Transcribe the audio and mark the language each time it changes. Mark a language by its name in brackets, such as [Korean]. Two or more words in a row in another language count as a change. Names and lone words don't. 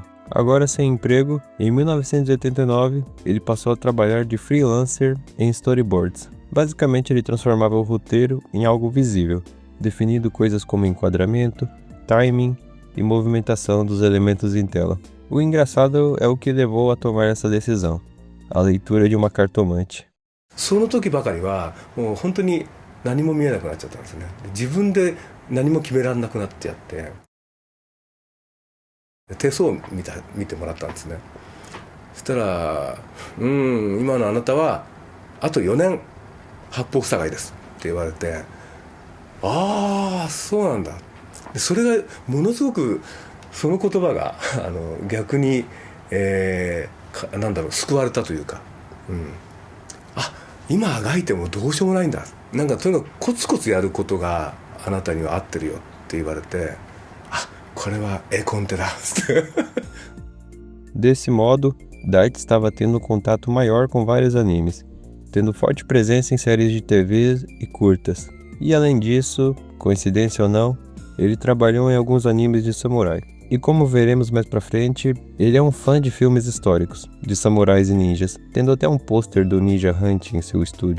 [Portuguese] Agora sem emprego, em 1989 ele passou a trabalhar de freelancer em storyboards. Basicamente ele transformava o roteiro em algo visível, definindo coisas como enquadramento, timing e movimentação dos elementos em tela. O engraçado é o que levou a tomar essa decisão: a leitura de uma cartomante. [Japanese] その時ばかりはもう本当に何も見えなくなっちゃったんですね。自分で何も決められなくなっちゃって、手相を見てもらったんですね。そしたら「今のあなたはあと4年八方塞がいです」って言われて、ああそうなんだ。それがものすごくその言葉が逆に、なんだろう、救われたというか、あ、今あがいてもどうしようもないんだ、なんかとにかくコツコツやることがあなたには合ってるよって言われて、あ、これは絵コンテだって。 [Portuguese] Desse modo, Daichi estava tendo um contato maior com vários animes, tendo forte presença em séries de TV e curtas. E além disso, coincidência ou não, ele trabalhou em alguns animes de samurai. E como veremos mais pra frente, ele é um fã de filmes históricos, de samurais e ninjas, tendo até um pôster do Ninja Hunt em seu estúdio.